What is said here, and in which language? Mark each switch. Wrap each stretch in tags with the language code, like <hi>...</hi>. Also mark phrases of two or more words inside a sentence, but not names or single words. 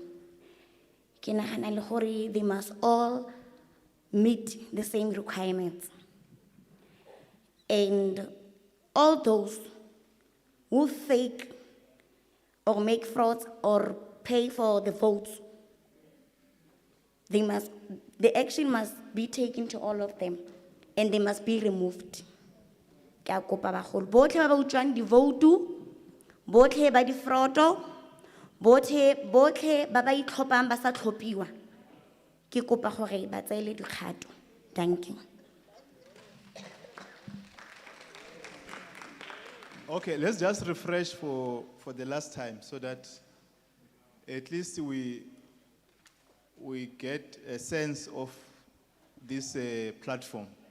<tn>Ke nagana le gore</tn> <en>they must all meet the same requirements. And all those who fake or make frauds or pay for the votes, the action must be taken to all of them and they must be removed.</en> <tn>Ke a kopa bagolo botlhe ba ba utswang di-vote, botlhe ba di-fraudo, botlhe ba ba itlhophang ba sa tlhophiwa, ke kopa gore ba tsaele dikgato.</tn> <en>Thank you. Okay, let's just refresh for the last time so that at least we get a sense of this platform.</en>